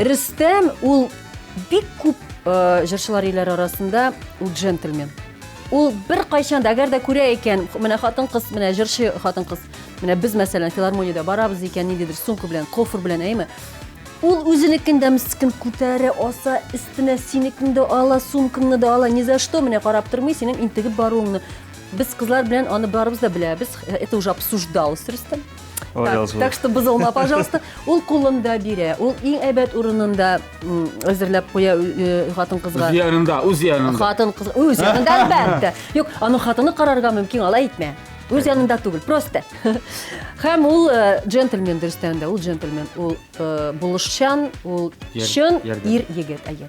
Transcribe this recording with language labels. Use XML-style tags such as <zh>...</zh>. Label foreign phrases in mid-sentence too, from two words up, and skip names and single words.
<tt>Рөстәм ул бик күп җырчылар иләр арасында ул джентльмен. Ул бер кайчан да әгәр дә күрә икән, менә хатын-кыз, менә җырчы хатын-кыз, менә без мәсәлән филармониядә барабыз икән, ниндидер сумка белән, кофр белән, әйме? Ул үзенекен дә мескен күтәрә, аса, өстенә синекен дә ала, сумкаңны да ала,</tt> <ru>ни за что</ru> <tt>менә карап тормый, синең интегеп баруыңны. Без кызлар белән аны барыбыз да беләбез.</tt> <ru>Это уже обсуждалось, Рөстәм. Так что бозылма, пожалуйста.</ru> <tt>Ул кулында бирә, ул иң әйбәт урынында әзерләп куя хатын-кызга. Үз янында. Хатын-кыз, үз янында әлбәттә. Юк, аның хатыны карарга мөмкин, алай итмә. Үз янында түгел, просто. Һәм ул джентльмен Рөстәм дә, ул джентльмен, ул булышчан, ул чын ир-егет, әйе.</tt>